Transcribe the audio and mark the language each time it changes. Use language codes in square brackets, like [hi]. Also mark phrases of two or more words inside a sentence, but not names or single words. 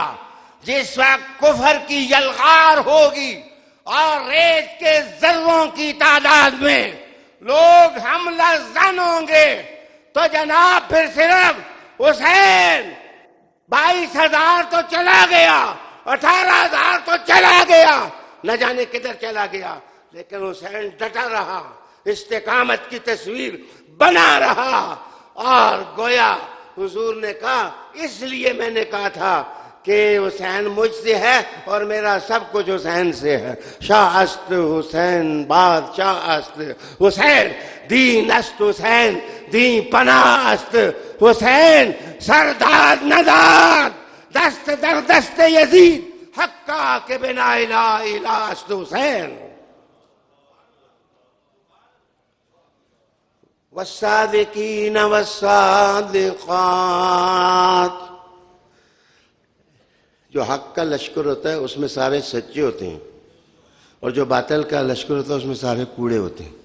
[ur] جس وقت کفر کی یلغار ہوگی اور ریت کے ذروں کی تعداد میں لوگ حملہ زن ہوں گے تو جناب پھر صرف حسین 22,000 تو چلا گیا، 18,000 تو چلا گیا، نہ جانے کدھر چلا گیا، لیکن حسین ڈٹا رہا، استقامت کی تصویر بنا رہا۔ اور گویا حضور نے کہا اس لیے میں نے کہا تھا کہ حسین مجھ سے ہے اور میرا سب کچھ حسین سے ہے۔ [fa] شاہ است حسین بادشاہ است حسین، دین است حسین، دین پناہ است حسین، سرداد نداد دست در دست یزید حقا کے بنا الہ الہ است حسین۔ [ur] والصادقین والصادقات، جو حق کا لشکر ہوتا ہے اس میں سارے سچے ہوتے ہیں، اور جو باطل کا لشکر ہوتا ہے اس میں سارے کوڑے ہوتے ہیں۔